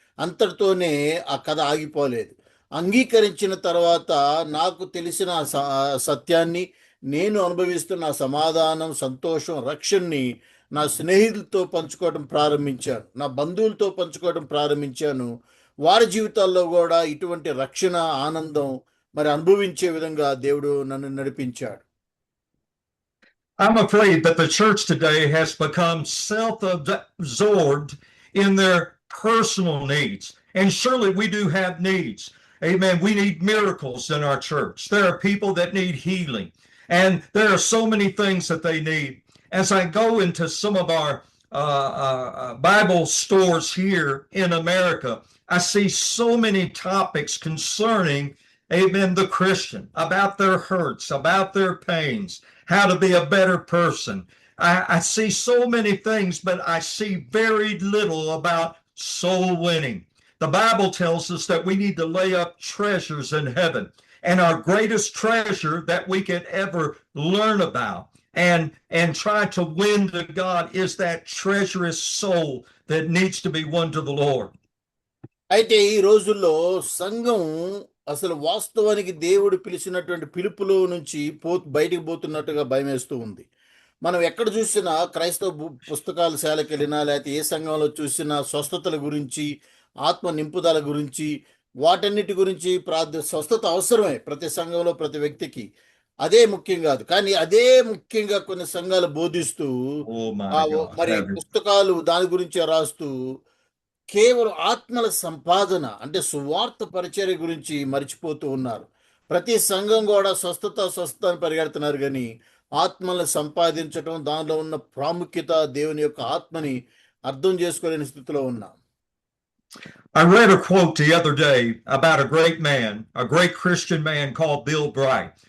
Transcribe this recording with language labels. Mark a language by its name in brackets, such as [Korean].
[Telugu] అంతటితోనే ఆ కథ ఆగిపోలేదు. అంగీకరించిన తర్వాత నాకు తెలిసిన సత్యాన్ని, నేను అనుభవిస్తున్న సమాధానం, సంతోషం, రక్షణని నా స్నేహితులతో పంచుకోవడం ప్రారంభించాను, నా బంధువులతో పంచుకోవడం ప్రారంభించాను. వారి జీవితాల్లో కూడా ఇటువంటి రక్షణ, ఆనందం మరి అనుభవించే విధంగా దేవుడు నన్ను నడిపించాడు. [English] I'm afraid that the church today has become self-absorbed in their personal needs. And surely we do have needs. Amen. We need miracles in our church. There are people that need healing. And there are so many things that they need. As I go into some of our Bible stores here in America, I see so many topics concerning, amen, the Christian, about their hurts, about their pains, how to be a better person. I see so many things, but I see very little about soul winning. The Bible tells us that we need to lay up treasures in heaven. And our greatest treasure that we could ever learn about and try to win to God is that treacherous soul that needs to be won to the Lord. [Telugu] అయితే ఈ రోజుల్లో సంఘం అసలు వాస్తవానికి దేవుడు పిలిచినటువంటి పిలుపులో నుంచి బయటికి పోతున్నట్టుగా భయమేస్తూ ఉంది. మనం ఎక్కడ చూసినా క్రైస్తవ పుస్తకాల శాలకు వెళ్ళినా, లేకపోతే ఏ సంఘంలో చూసినా స్వస్థతల గురించి, ఆత్మ నింపుదల గురించి, వాటన్నిటి గురించి స్వస్థత అవసరమే ప్రతి సంఘంలో, ప్రతి వ్యక్తికి. అదే ముఖ్యం కాదు, కానీ అదే ముఖ్యంగా కొన్ని సంఘాలు బోధిస్తూ మరి పుస్తకాలు దాని గురించి రాస్తూ కేవలం ఆత్మల సంపాదన అంటే సువార్త పరిచర్య గురించి మర్చిపోతూ ఉన్నారు. ప్రతి సంఘం కూడా స్వస్థత అని పరిగెడుతున్నారు, కానీ ఆత్మలను సంపాదించడం, దానిలో ఉన్న ప్రాముఖ్యత, దేవుని యొక్క ఆత్మని అర్థం చేసుకోలేని స్థితిలో ఉన్నాం. [English] I read a quote the other day about a great man, a great Christian man called Bill Bright.